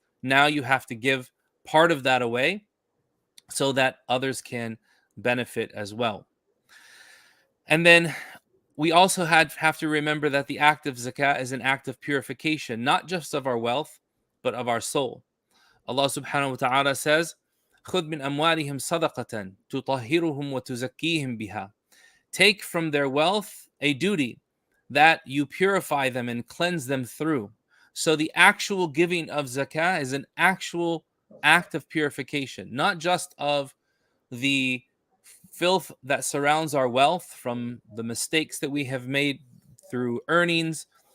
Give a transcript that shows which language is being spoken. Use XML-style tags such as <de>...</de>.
<en>Now you have to give part of that away so that others can benefit as well. And then we also have to remember that the act of zakah is an act of purification, not just of our wealth, but of our soul.</en> <ar>Allah subhanahu wa ta'ala</ar> <en>says,</en> <ar>خُذْ مِنْ أَمْوَالِهِمْ صَدَقَةً تُطَهِّرُهُمْ وَتُزَكِّيهِمْ بِهَا.</ar> <en>Take from their wealth a duty that you purify them and cleanse them through. So the actual giving of zakah is an actual act of purification, not just of the filth that surrounds our wealth from the mistakes that we have made through earnings</en>